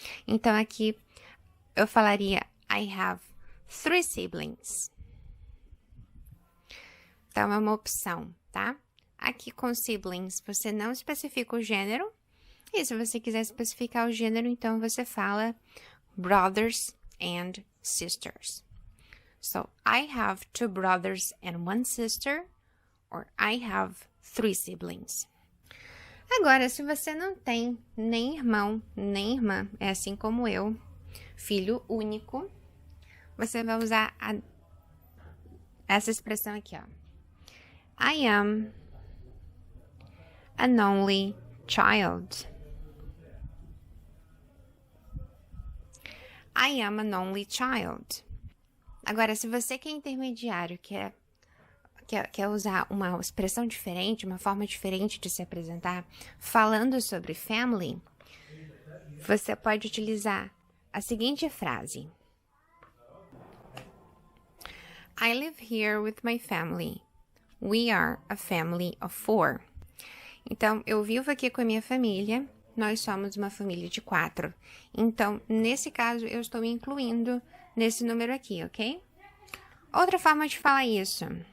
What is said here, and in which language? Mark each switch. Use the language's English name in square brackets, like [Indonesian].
[Portuguese] Então, aqui eu falaria [English] I have 3 siblings. [Portuguese] Então, é uma opção, tá? Aqui com siblings, você não especifica o gênero. E se você quiser especificar o gênero, então você fala [English] brothers and sisters. So, I have 2 brothers and 1 sister, or I have 3 siblings. [Portuguese] Agora, se você não tem nem irmão, nem irmã, é assim como eu, filho único, você vai usar essa expressão aqui, ó. [English] I am an only child. I am an only child. [Portuguese] Agora, se você que é intermediário, quer usar uma expressão diferente, uma forma diferente de se apresentar, falando sobre family, você pode utilizar a seguinte frase. [English] I live here with my family. We are a family of 4. [Portuguese] Então, eu vivo aqui com a minha família. Nós somos uma família de 4. Então, nesse caso, eu estou me incluindo nesse número aqui, ok? Outra forma de falar isso.